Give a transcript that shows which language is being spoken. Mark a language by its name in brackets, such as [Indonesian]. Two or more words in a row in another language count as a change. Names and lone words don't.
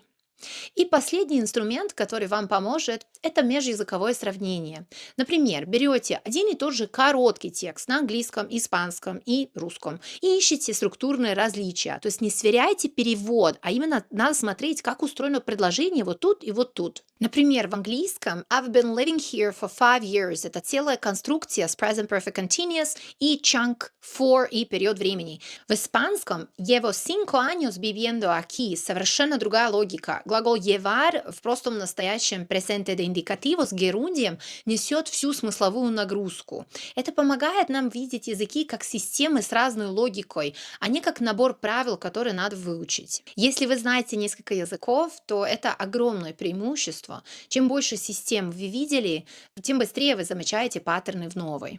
[Russian] И последний инструмент, который вам поможет, это межязыковое сравнение. Например, берете один и тот же короткий текст на английском, испанском и русском и ищите структурные различия. То есть не сверяйте перевод, а именно надо смотреть, как устроено предложение вот тут и вот тут. Например, в английском [English] I've been living here for 5 years — [Russian] это целая конструкция с [English] present perfect continuous [Russian] и [English] chunk for [Russian] и период времени. В испанском [Spanish] Llevo 5 años viviendo aquí — [Russian] совершенно другая логика. Глагол «llevar» в простом настоящем [Spanish] presente de indicativo [Russian] с герундием несет всю смысловую нагрузку. Это помогает нам видеть языки как системы с разной логикой, а не как набор правил, которые надо выучить. Если вы знаете несколько языков, то это огромное преимущество. Чем больше систем вы видели, тем быстрее вы замечаете паттерны в новой.